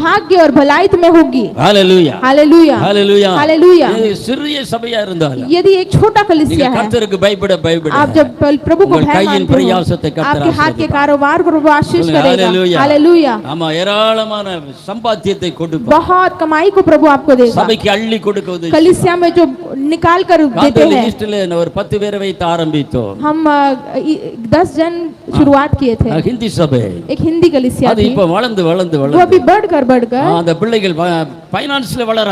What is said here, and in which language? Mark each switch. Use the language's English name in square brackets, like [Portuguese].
[Hindi] भाग्य और भलाई तुम्हें होगी। [Tamil] ஹalleluya, [Hindi] हालेलुया, [Tamil] ஹalleluya, [Hindi] हालेलुया। [Tamil] இது சிறிய சபையா இருந்தாலும் [Hindi] यदि एक छोटा [Tamil] நீங்க [Hindi] कलीसिया है, [Tamil] கர்த்தருக்கு பயப்பட [Hindi] आप जब प्रभु को [Tamil] உங்கள் [Hindi] भय [Tamil] கையின் [Hindi] मानते [Tamil] பிரயாசத்தை [Hindi] हो, [Tamil] கர்த்தர் [Hindi] आपके हाथ के [Tamil] ஆசீர்வதிப்பார். [Hindi] कारोबार को प्रभु आशीष करेगा। [Tamil] ஹalleluya, [Hindi] हालेलुया। [Tamil] ஆமா, ஏராளமான சம்பாத்தியத்தை கொடுப்பார். [Hindi] बहुत कमाई को प्रभु आपको देगा, [Tamil] சபைக்கு அள்ளி கொடுக்குவது. [Hindi] कलीसिया में जो निकाल कर देते हैं। [Tamil] லிஸ்ட்ல ஒரு 10 பேரை வைத்து ஆரம்பித்தோம். [Hindi] हम 10 जन शुरुआत किए थे, [Tamil] ஹிந்தி சபை. [Hindi] एक हिंदी कलीसिया [Tamil] அது [Hindi] थी, [Tamil] இப்ப வளர்ந்து வளர்ந்து [Hindi] वो [Tamil] வளர்ந்து [Hindi] अभी बढ़कर [Tamil] அந்த பிள்ளைகள் ஃபைனான்ஸ்ல வளர